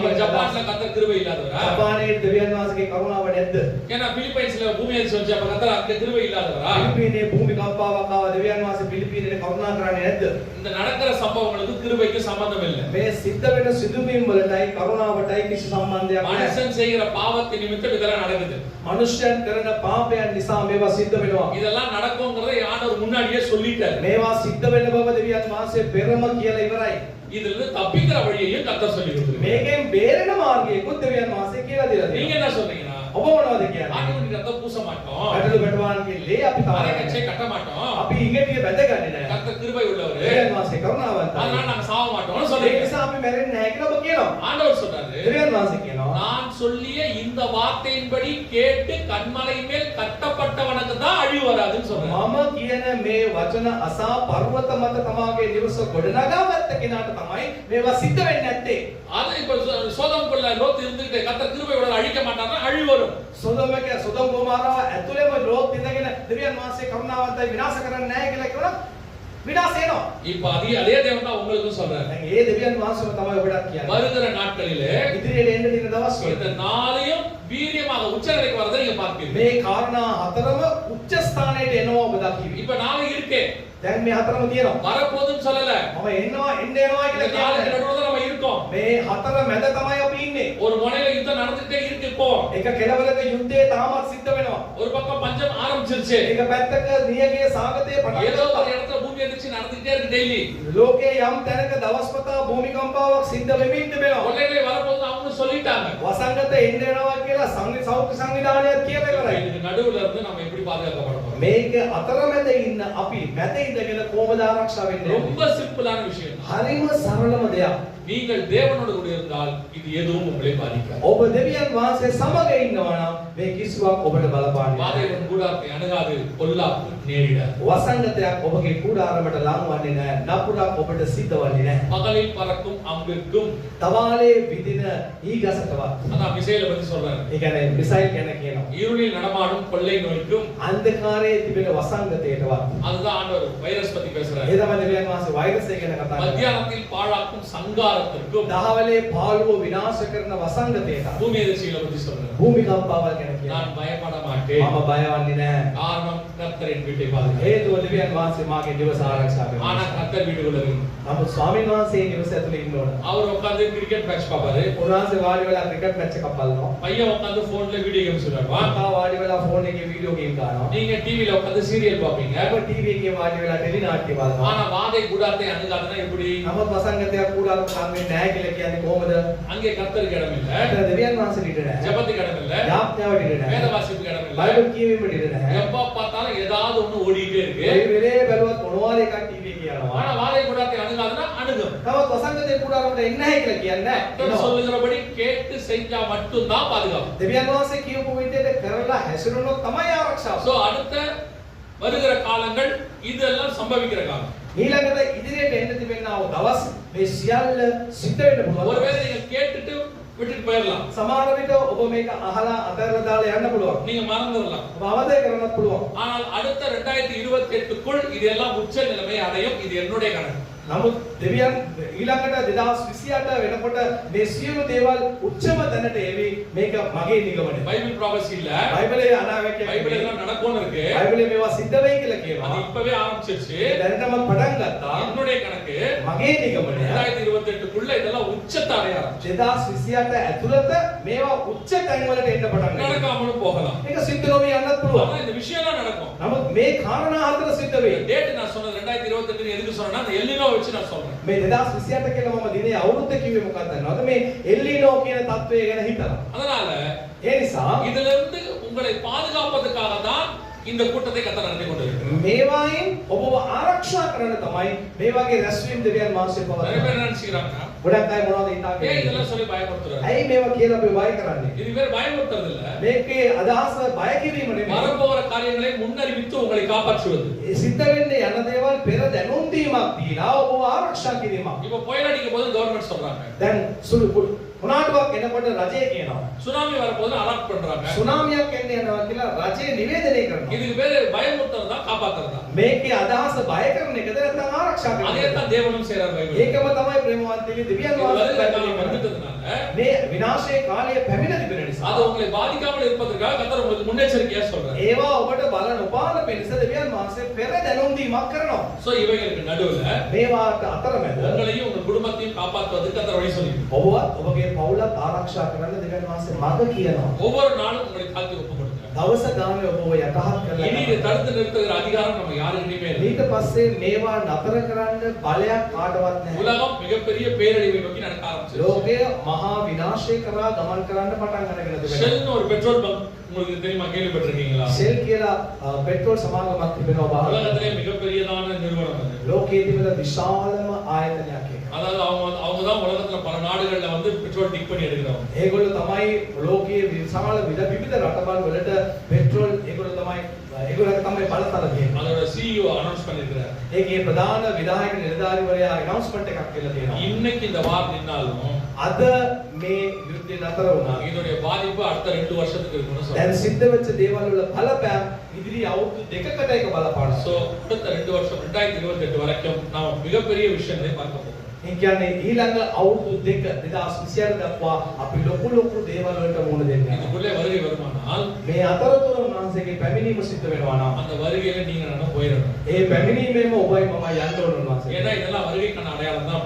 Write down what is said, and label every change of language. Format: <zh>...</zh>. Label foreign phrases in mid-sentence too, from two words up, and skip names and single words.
<si>කියන</si> <ta>ஜப்பான்ல கர்த்தர் கிருபை இல்லாதவரா?</ta> <si>ජපානයේ දෙවියන් වහන්සේගේ කරුණාව නැද්ද?</si> <ta>ஏன்னா பிலிப்பைன்ஸ்ல பூமி அதிர்ச்சி வந்துச்சு அப்ப கர்த்தர் அங்க கிருபை இல்லாதவரா?</ta> <si>පිලිපීනයේ භූමි කම්පාවක් ආව දෙවියන් වහන්සේ පිලිපීනයේ කරුණා කරන්නේ නැද්ද?</si> <ta>இந்த நடக்கிற சம்பவங்களுக்கு கிருபைக்கு சம்பந்தம் இல்லை.</ta> <si>මේ සිද්ධ වෙන සිදුවීම් වලටයි කරුණාවටයි කිසි සම්බන්ධයක් නැහැ.</si> <ta>மனுஷன் செய்கிற பாவத்தின் நிமித்தம் இதெல்லாம் நடக்குது.</ta> <si>මනුෂ්‍යයන් කරන පාපයන් නිසා මේවා සිද්ධ වෙනවා.</si> <ta>இதெல்லாம் நடக்கும்ங்கறதை ஆண்டவர் முன்னாடியே சொல்லிட்டாரு.</ta> <si>මේවා සිද්ධ වෙන බව දෙවියන් වහන්සේ පෙරම කියලා ඉවරයි.</si> <ta>இதுல இருந்து தப்பிக்கிற வழியையும் கர்த்தர் சொல்லி கொடுத்திருக்காரு.</ta> <si>මේකෙන් බේරෙන මාර්ගයකුත් දෙවියන් වහන්සේ කියලා දීලා</si> <ta>நீங்க</ta> <si>තියෙනවා.</si> <ta>என்ன சொல்றீங்கன்னா?</ta> <si>ඔබ මොනවද කියන්නේ?</si> <ta>ஆண்டவருக்கு ரத்தம் பூச மாட்டோம்.</ta> <si>පැටළු පැටවාන්ගේ ලේ අපි</si> <ta>அரைக்கச்சை</ta> <si>තාරන්නේ.</si> <ta>கட்ட மாட்டோம்.</ta> <si>අපි ඉඟටිය බැඳගන්නේ නැහැ.</si> <ta>கர்த்தர் கிருபை உள்ளவர்.</ta> <si>දෙවියන් වහන්සේ කරුණාවන්තයි.</si> <ta>அதனால நாங்க சாவ மாட்டோம்னு</ta> <si>ඒ</si> <ta>சொல்றீங்க.</ta> <si>නිසා අපි මැරෙන්නේ නැහැ කියලා ඔබ කියනවා.</si> <ta>ஆண்டவர் சொல்றாரு,</ta> <si>දෙවියන් වහන්සේ කියනවා</si> <ta>நான் சொல்லிய இந்த வார்த்தையின்படி கேட்டு கண்மலை மேல் கட்டப்பட்டவனுக்கு தான் அழிவு வராதுன்னு சொல்றாரு.</ta> <si>මම කියන මේ වචන අසා පර්වත මත තමාගේ නිවස ගොඩනගාගත්ත කෙනාට තමයි මේවා සිද්ධ වෙන්නේ නැත්තේ.</si> <ta>அது இப்ப சோதம்குள்ள லோத் இருந்துட்டு கர்த்தர் கிருபையோட அழிக்க மாட்டாருன்னா அழிவு வரும்.</ta> <si>සොදොම ගෝමාරාව ඇතුළේම ලෝත් ඉඳගෙන දෙවියන් වහන්සේ කරුණාවන්තයි විනාශ කරන්නේ නැහැ කියලා කියනවා විනාශ වෙනවා.</si> <ta>இப்ப அதே தேவன் தான் உங்களுக்கும் சொல்றாரு.</ta> <si>දැන් ඒ දෙවියන් වහන්සේම තමයි ඔබට කියන්නේ.</si> <ta>வருகிற நாட்களிலே</ta> <si>ඉදිරියට එන්න දින දවස්වල</si> <ta>இந்த நாளையும் வீரியமாக உச்சநிலைக்கு வரதை நீங்க பார்ப்பீங்க.</ta> <si>මේ කාරණා හතරම උච්ච ස්ථානයට එනවා ඔබ දකිවි.</si> <ta>இப்ப நாளை இருக்கே,</ta> <si>දැන් මේ හතරම තියෙනවා.</si> <ta>வரப்போதுன்னு சொல்லல.</ta> <si>මම එන්නවා එන්න එනවා</si> <ta>இந்த</ta> <si>කියලා</si> <ta>நாளைக்கு</ta> <si>කියන්නේ.</si> <ta>நடுவுல நம்ம இருக்கோம்.</ta> <si>මේ හතර මැද තමයි අපි ඉන්නේ.</si> <ta>ஒரு முனையில யுத்தம் நடந்துட்டே இருக்கு. இப்போ</ta> <si>එක කෙළවරක යුද්ධය තාමත් සිද්ධ වෙනවා.</si> <ta>ஒரு பக்கம் பஞ்சம் ஆரம்பிச்சிருச்சு.</ta> <si>එක පැත්තක නියගේ සාගතය පටන්</si> <ta>ஏதோ</ta> <si>ගත්තා.</si> <ta>ஒரு இடத்துல பூமி அதிர்ச்சி நடந்துட்டே இருக்கு டெய்லி.</ta> <si>ලෝකයේ යම් තැනක දවස්පතා භූමිකම්පාවක් සිද්ධ වෙමින් තිබෙනවා.</si> <ta>கொள்ளைகளை வரப்போது அவங்க சொல்லிட்டாங்க.</ta> <si>වසංගත එන්න එනවා කියලා සෞඛ්‍ය සංවිධානයක් කියලා ඉවරයි.</si> <ta>இதுக்கு நடுவுல இருந்து நம்ம எப்படி பாதுகாக்கப்பட போறோம்?</ta> <si>මේක අතරමැද ඉන්න අපි මැද ඉඳගෙන කොහොමද ආරක්ෂා වෙන්නේ?</si> <ta>ரொம்ப சிம்பிளான விஷயம்.</ta> <si>හරිම සරලම දෙයක්.</si> <ta>நீங்கள் தேவனோடு கூட இருந்தால் இது எதுவும் உங்களை பாதிக்காது.</ta> <si>ඔබ දෙවියන් වහන්සේ සමග ඉන්නවා නම් මේ කිසිවක් ඔබට බලපාන්නේ නැහැ.</si> <ta>வாதையின் கூடாரத்தை அணுகாது, பொல்லாப்பு நேரிடாது.</ta> <si>වසංගතයක් ඔබගේ කුඩාරමට ලං වන්නේ නැහැ. නපුරක් ඔබට සිද්ධ වන්නේ නැහැ.</si> <ta>பகலில் பறக்கும் அம்பிற்கும்,</ta> <si>තවාලේ විදින ඊගසටවත්.</si> <ta>அதான் மிசைலை பத்தி சொல்றாரு.</ta> <si>ඒ කියන්නේ මිසයිල් ගැන කියනවා.</si> <ta>இருளில் நடமாடும் கொள்ளை நோய்க்கும்,</ta> <si>අන්ධකාරයේ තිබෙන වසංගතයටවත්.</si> <ta>அதுதான் ஆண்டவர் வைரஸ் பத்தி பேசுறாரு.</ta> <si>ඒ තමයි දෙවියන් වහන්සේ වෛරසය ගැන කතා කරන්නේ.</si> <ta>மத்தியானத்தில் பாழாக்கும் சங்காரத்திற்கும்,</ta> <si>දහවලේ පාළුව විනාශ කරන වසංගතයට.</si> <ta>பூமி அதிர்ச்சிகளை பத்தி சொல்றாரு.</ta> <si>භූමිකම්පාවල් ගැන කියනවා.</si> <ta>நான் பயப்பட மாட்டேன்.</ta> <si>මම බය වන්නේ නැහැ.</si> <ta>காரணம் கர்த்தரின் வீட்டை பாதுகாப்பு.</ta> <si>හේතුව දෙවියන් වහන්සේ මාගේ නිවස ආරක්ෂා</si> <ta>ஆனா</ta> <si>කරනවා.</si> <ta>கர்த்தர் வீட்டுக்குள்ள இருக்கு.</ta> <si>නමුත් ස්වාමීන් වහන්සේ නිවස ඇතුලේ ඉන්න ඕන.</si> <ta>அவர் உட்கார்ந்து</ta> <en>cricket match</en> <ta>பாப்பாரு.</ta> <si>උන්වහන්සේ වාඩි වෙලා</si> <en>cricket match</en> <si>එකක් බලනවා.</si> <ta>பையன் உட்கார்ந்து போன்ல</ta> <en>video games</en> <ta>விளையாடுவான்.</ta> <si>තාත්තා වාඩි වෙලා ෆෝන් එකේ</si> <en>video game</en> <si>ගන්නවා.</si> <ta>நீங்க டிவில உட்கார்ந்து சீரியல் பாப்பீங்க.</ta> <si>ඔබ ටීවී එකේ වාඩි වෙලා ටෙලි නාට්‍ය බලනවා.</si> <ta>ஆனா வாதை கூடாரத்தை அணுகாதுன்னா எப்படி?</ta> <si>නමුත් වසංගතයක් කුඩාරම සම්මේ නැහැ කියලා කියන්නේ කොහොමද?</si> <ta>அங்கே கர்த்தருக்கு இடம் இல்ல,</ta> <si>ඒතර දෙවියන් වහන්සේට ඉඩ නැහැ.</si> <ta>ஜெபத்துக்கு இடம் இல்ல,</ta> <si>යාඥාවට ඉඩ</si> <ta>வேத</ta> <si>නැහැ.</si> <ta>வாசிப்புக்கு இடம் இல்ல.</ta> <si>බයිබල් කියවීමට ඉඩ නැහැ.</si> <ta>எப்ப பார்த்தாலும் ஏதாவது ஒண்ணு ஓடிட்டே இருக்கு.</ta> <si>ඒ වෙලේ බැලුවත් මොනවාරි එකක් ටීවී එකේ යනවා.</si> <ta>ஆனா வாதை கூடாரத்தை அணுகாதுன்னா அணுகும்.</ta> <si>තවත් වසංගතේ කුඩාරමට එන්නේ නැහැ කියලා කියන්නේ</si> <ta>கர்த்தர்</ta> <si>නැහැ.</si> <ta>சொல்லுகிறபடி கேட்டு செஞ்சா மட்டும் தான் பாதுகாப்பு.</ta> <si>දෙවියන් වහන්සේ කියපු විදිහට කරලා හැසිරුණොත් තමයි ආරක්ෂාව.</si> <ta>சோ அடுத்த வருகிற காலங்கள் இதெல்லாம் சம்பவிக்கிற காலம்.</ta> <si>ඊළඟට ඉදිරියට එන්න තිබෙනා වූ දවස් මේ සියල්ල සිද්ධ වෙන්න පුළුවන්.</si> <ta>ஒருவேளை நீங்க கேட்டுட்டு விட்டுட்டு போயிடலாம்.</ta> <si>සමහර විට ඔබ මේක අහලා අතහැරලා දාලා යන්න පුළුවන්.</si> <ta>நீங்க மறந்துடலாம்.</ta> <si>ඔබ අවදේ කරන්නත් පුළුවන්.</si> <ta>ஆனால் அடுத்த 2028க்குள் இதெல்லாம் உச்ச நிலைமை அடையும். இது என்னுடைய கணக்கு.</ta> <si>නමුත් දෙවියන් ඊළඟට 2028 වෙනකොට මේ සියලු දේවල් උච්චම තැනට එවි. මේක මගේ නිගමනය.</si> <ta>பைபிள் ப்ராபசி இல்ல,</ta> <si>බයිබලයේ අනාගතය</si> <ta>பைபிள் எல்லாம் நடக்கும்னு இருக்கு.</ta> <si>බයිබලයේ මේවා සිද්ධ වෙයි කියලා</si> <ta>அது</ta> <si>කියනවා.</si> <ta>இப்பவே ஆரம்பிச்சிருச்சு.</ta> <si>දැනටම පටන් ගත්තා.</si> <ta>என்னுடைய கணக்கு</ta> <si>මගේ නිගමනය</si> <ta>2028க்குள்ள இதெல்லாம் உச்சத்தை அடைய ஆரம்பிச்சு.</ta> <si>2028 ඇතුළත මේවා උච්ච තැන් වලට එන්න පටන් ගන්නවා.</si> <ta>நடக்காமலும் போகலாம்.</ta> <si>මේක සිද්ධ නොවී යන්නත් පුළුවන්.</si> <ta>ஆனா இந்த விஷயம்லாம் நடக்கும்.</ta> <si>නමුත් මේ කාරණා හතර සිද්ධ වෙයි.</si> <ta>டேட் நான் சொன்னது 2028 எதுக்கு சொன்னேன்னா அந்த எல்லினோ வச்சு நான் சொல்றேன்.</ta> <si>මේ 2028 කියලා මම දිනේ අවුරුද්ද කිව්වේ මොකක්ද දන්නවද? මේ එල්ලිනෝ කියන තත්වය ගැන හිතලා.</si> <ta>அதனால</ta> <si>ඒ නිසා</si> <ta>இதுல இருந்து உங்களை பாதுகாப்பதற்காக தான் இந்த கூட்டத்தை கர்த்தர் நடத்தி கொண்டிருக்கிறார்.</ta> <si>මේවායින් ඔබව ආරක්ෂා කරන්න තමයි මේ වගේ රැස්වීම් දෙවියන් වහන්සේ</si> <ta>நிறைய</ta> <si>පවත්වන්නේ.</si> <ta>பேர் நினைச்சுக்கிறாங்க,</ta> <si>ගොඩක් අය මොනවද</si> <ta>ஏன்</ta> <si>හිතාගෙන ඉන්නේ?</si> <ta>இதெல்லாம் சொல்லி பயப்படுத்துறாரு?</ta> <si>ඇයි මේවා කියලා අපි බය කරන්නේ?</si> <ta>இது பேர் பயமுறுத்துறது இல்ல,</ta> <si>මේකේ අදහස බය කිරීම නෙමෙයි.</si> <ta>வரப்போகிற காரியங்களை முன்னறிவித்து உங்களை காப்பாற்றுவது.</ta> <si>ඒ සිද්ධ වෙන්නේ යන දේවල් පෙර දැනුම් දීමක් දීලා ඔබව ආරක්ෂා කිරීමක්.</si> <ta>இப்ப புயல் அடிக்கும் போது கவர்மெண்ட் சொல்றாங்க,</ta> <si>දැන් සුළු මොනාටවත් එනකොට රජය කියනවා.</si> <ta>சுனாமி வரப்போது அலர்ட் பண்றாங்க.</ta> <si>සුනාමියක් එන්න යනවා කියලා රජය නිවේදනය කරනවා.</si> <ta>இதுக்கு பேரு பயமுறுத்துறது தான் காப்பாத்துறது தான்.</ta> <si>මේකේ අදහස බය කරන එකද නැත්නම් ආරක්ෂා කරන</si> <ta>அதே</ta> <si>එකද?</si> <ta>தான் தேவனும் செய்றார் பைபிள்.</ta> <si>ඒකම තමයි ප්‍රේමවන්තයගේ දෙවියන්</si> <ta>இது</ta> <si>වහන්සේ</si> <ta>வருகிற</ta> <si>පැහැදිලි</si> <ta>காலம்</ta> <si>කරන්නේ.</si> <ta>வந்துட்டதுனால</ta> <si>මේ විනාශයේ කාලය පැමිණ තිබෙන නිසා</si> <ta>அது உங்களை பாதிக்காமல் இருப்பதற்காக கர்த்தர் உங்களுக்கு முன்னெச்சரிக்கையா சொல்றாரு.</ta> <si>ඒවා ඔබට බල නොපාන පිණිස දෙවියන් වහන්සේ පෙර දැනුම් දීමක් කරනවා.</si> <ta>சோ இவைகளுக்கு நடுவுல</ta> <si>මේවාට අතරමැද</si> <ta>உங்களையும் உங்க குடும்பத்தையும் காப்பாற்றுவதற்கு கர்த்தர் வழி சொல்லியிருக்கிறார்.</ta> <si>ඔබවත් ඔබගේ පවුලත් ආරක්ෂා කරන්න දෙවියන් වහන්සේ මඟ කියනවා.</si> <ta>ஒவ்வொரு நாளும் உங்களை தாழ்த்தி ஒப்பு கொடுங்க.</ta> <si>දවස ගානේ ඔබව යටහත්</si> <ta>இனி இதை</ta> <si>කරලා</si> <ta>தடுத்து நிறுத்துகிற அதிகாரம் நம்ம யாருக்கிட்டயுமே இல்லை.</ta> <si>ඊට පස්සේ මේවා නතර කරන්න බලයක් කාටවත් නැහැ.</si> <ta>உலகம் மிகப்பெரிய பேரழிவை நோக்கி நடக்க ஆரம்பிச்சு.</ta> <si>ලෝකය මහා විනාශය කරා ගමන් කරන්න පටන් අරගෙන තිබෙනවා.</si> <ta>ஷெல்னு ஒரு பெட்ரோல் பங்க் உங்களுக்கு தெரியுமா, கேள்விப்பட்டிருக்கீங்களா?</ta> <si>ෂෙල් කියලා පෙට්‍රෝල් සමාගමක් තිබෙනවා බාහිර.</si> <ta>உலகத்திலே மிகப்பெரியதான நிறுவனம் அது.</ta> <si>ලෝකයේ තිබෙන විශාලම ආයතනයක් ඒක.</si> <ta>அதாவது அவங்க தான் உலகத்துல பல நாடுகள்ல வந்து பெட்ரோல் டிக் பண்ணி எடுக்கிறவங்க.</ta> <si>ඒගොල්ලෝ තමයි ලෝකයේ විශාල විවිධ රටවල් වලට පෙට්‍රෝල් ඒගොල්ලෝ තමයි ඒගොල්ලෝ තමයි බලතල තියෙන්නේ.</si> <ta>அதோட CEO அனௌன்ஸ் பண்ணிருக்காரு.</ta> <si>ඒකේ ප්‍රධාන විධායක නිලධාරිවරයා announcement එකක් කියලා තියෙනවා.</si> <ta>இன்னைக்கு இந்த வார் நின்னாலும்</ta> <si>අද මේ යුද්ධය නතර වුණා.</si> <ta>இதோடைய பாதிப்பு அடுத்த 2 வருஷத்துக்கு இருக்கும்னு சொல்றாங்க.</ta> <si>දැන් සිද්ධ වෙච්ච දේවල් වල බලපෑම ඉදිරි අවුරුදු දෙකකට එක බලපානවා.</si> <ta>சோ அடுத்த 2 வருஷம் 2028 வரைக்கும் நாம மிகப்பெரிய விஷயங்களை பார்க்க போறோம்.</ta> <si>ඒ කියන්නේ ඊළඟ අවුරුදු දෙක 2028 දක්වා අපි ලොකු දේවල් වලට මුහුණ දෙන්න.</si> <ta>இதுக்குள்ளே வருகை வருமானால்</ta> <si>මේ අතරතුර උන්වහන්සේගේ පැමිණීම සිද්ධ වෙනවා නම්</si> <ta>அந்த வருகையில நீங்க நானும் போயிடணும்.</ta> <si>ඒ පැමිණීමේම ඔබයි මමයි යන්න ඕන උන්වහන්සේ.</si> <ta>ஏன்னா இதெல்லாம் வருகைக்கான அடையாளம் தான்.</ta>